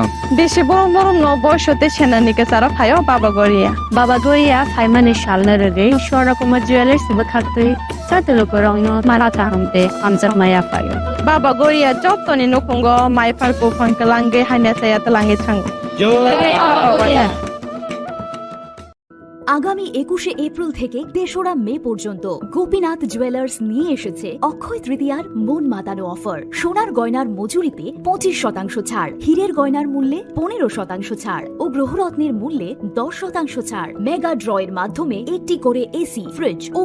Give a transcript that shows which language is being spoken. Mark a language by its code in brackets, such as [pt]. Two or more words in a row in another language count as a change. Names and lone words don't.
[trp] Deshe borom borom no boishote chenanike sara phayo Baba Goria phaimani shalna rege Shora Kumar Jewelers bakhaktui sate lukurogno marata hamte amjak maya phayo Baba Goria jotoni nukungo mai phalpo phangkalange haine saya talange thang [bn] আগামী 21শে এপ্রিল থেকে ৩রা মে পর্যন্ত গোপীনাথ জুয়েলার্স নিয়ে এসেছে অক্ষয় তৃতীয়ার মন মাতানো অফার সোনার গয়নার মজুরিতে 25% ছাড় হীরের গয়নার মূল্যে 15% ছাড় ও গ্রহরত্নের মূল্যে 10% ছাড় [en] mega drawer [bn] মাধ্যমে একটি করে এসি ফ্রিজ ও